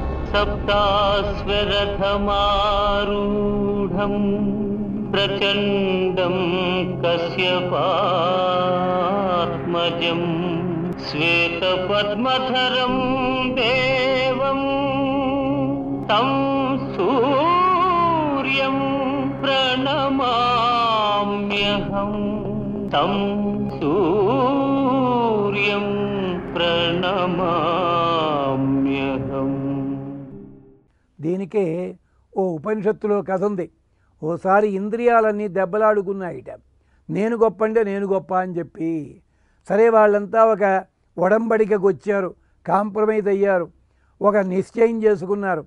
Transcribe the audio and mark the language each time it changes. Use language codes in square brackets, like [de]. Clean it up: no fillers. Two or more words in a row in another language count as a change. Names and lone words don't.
[sa] सप्ताश्वरथमारूढं प्रचण्डं कश्यपात्मजं श्वेतपद्मधरं देवं तं सूर्यं प्रणमाम्यहं तं सूर्यं ప్రణమామ్యహం. [te] దీనికే ఓ ఉపనిషత్తులో కథ ఉంది. ఓసారి ఇంద్రియాలన్నీ దెబ్బలాడుకున్నాయిట. నేను గొప్ప అంటే నేను గొప్ప అని చెప్పి. సరే, వాళ్ళంతా ఒక ఒడంబడికకు వచ్చారు, కాంప్రమైజ్ అయ్యారు, ఒక నిశ్చయం చేసుకున్నారు.